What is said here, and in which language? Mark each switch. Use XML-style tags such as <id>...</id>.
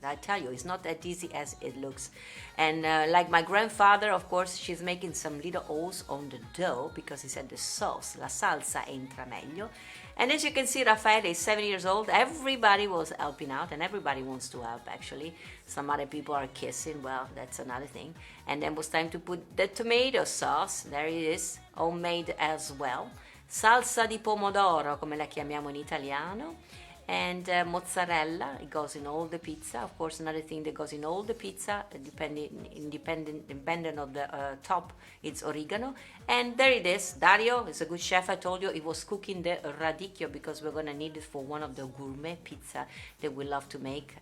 <en>I tell you, it's not that easy as it looks. And like my grandfather, of course, she's making some little holes on the dough, because he said the sauce,</en> <it>la salsa entra meglio.</it> <en>And as you can see, Raffaele is 7 years old. Everybody was helping out, and everybody wants to help, actually. Some other people are kissing, well, that's another thing. And then it was time to put the tomato sauce. There it is, homemade as well.</en> <it>Salsa di pomodoro, come la chiamiamo in italiano.</it> <en>And mozzarella, it goes in all the pizza. Of course, another thing that goes in all the pizza, dependent of the top, it's oregano. And there it is. Dario is a good chef. I told you he was cooking the radicchio, because we're gonna need it for one of the gourmet pizza that we love to make.</en>